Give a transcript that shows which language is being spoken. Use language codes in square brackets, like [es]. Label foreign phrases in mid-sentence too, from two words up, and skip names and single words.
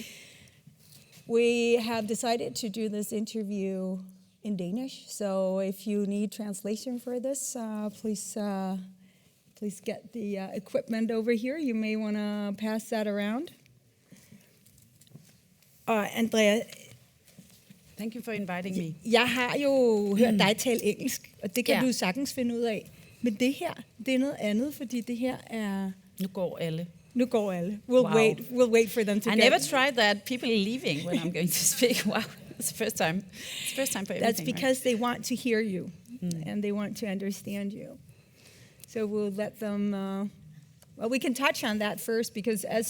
[en] We have decided to do this interview in Danish, so if you need translation for this, please get the equipment over here. You may want to pass that around. Andrea, Thank you for inviting me. [da] jeg har jo hørt dig tale engelsk, og det kan du sagtens finde ud af. Men det her, det er noget andet, fordi det her er... Nu går alle. Nu går alle. [en] We'll wait for them to I get... never tried that. People are leaving when I'm going to speak. Wow, it's the first time. It's the first time for everything. That's because they want to hear you, and they want to understand you. So we'll let them... well, we can touch on that first, because as